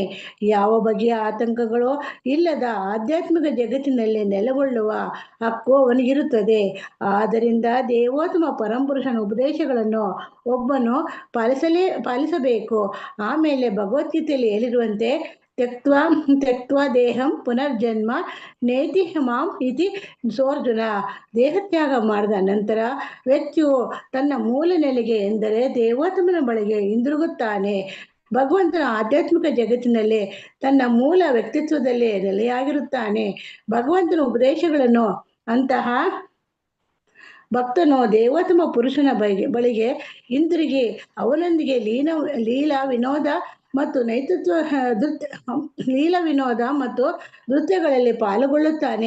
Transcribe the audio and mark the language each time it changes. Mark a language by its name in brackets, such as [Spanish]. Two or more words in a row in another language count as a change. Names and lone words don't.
[Kannada] ಯಾವ ಬಗೆಯ ಆತಂಕಗಳು ಇಲ್ಲದ ಆಧ್ಯಾತ್ಮಿಕ ಜಗತ್ತಿನಲ್ಲಿ ನೆಲೆಗೊಳ್ಳುವ ಹಕ್ಕು ಅವನಿಗಿರುತ್ತದೆ. ಆದ್ದರಿಂದ ದೇವೋತ್ತಮ ಪರಮಪುರುಷನ ಉಪದೇಶಗಳನ್ನು ಒಬ್ಬನು ಪಾಲಿಸಬೇಕು. ಆಮೇಲೆ ಭಗವದ್ಗೀತೆಯಲ್ಲಿ ಹೇಳಿರುವಂತೆ [Sanskrit] ತ್ಯಕ್ತ್ವಾ ದೇಹಂ ಪುನರ್ಜನ್ಮ ನೇತಿ ಮಾಂ ಇತಿ ಸೋರ್ಜುನ. [Kannada] ದೇಹತ್ಯಾಗ ಮಾಡಿದ ನಂತರ ವ್ಯಕ್ತಿಯು ತನ್ನ ಮೂಲ ನೆಲೆಗೆ ಎಂದರೆ ದೇವೋತ್ತಮನ ಬಳಿಗೆ ಹಿಂದಿರುಗುತ್ತಾನೆ. ಭಗವಂತನ ಆಧ್ಯಾತ್ಮಿಕ ಜಗತ್ತಿನಲ್ಲಿ ತನ್ನ ಮೂಲ ವ್ಯಕ್ತಿತ್ವದಲ್ಲಿ ನೆಲೆಯಾಗಿರುತ್ತಾನೆ. ಭಗವಂತನ ಉಪದೇಶಗಳನ್ನು ಅಂತಹ ಭಕ್ತನು ದೇವೋತ್ತಮ ಪುರುಷನ ಬಳಿಗೆ ಹಿಂದಿರುಗಿ ಅವನೊಂದಿಗೆ ಲೀಲಾ ವಿನೋದ ಮತ್ತು ನೃತ್ಯಗಳಲ್ಲಿ ಪಾಲ್ಗೊಳ್ಳುತ್ತಾನೆ.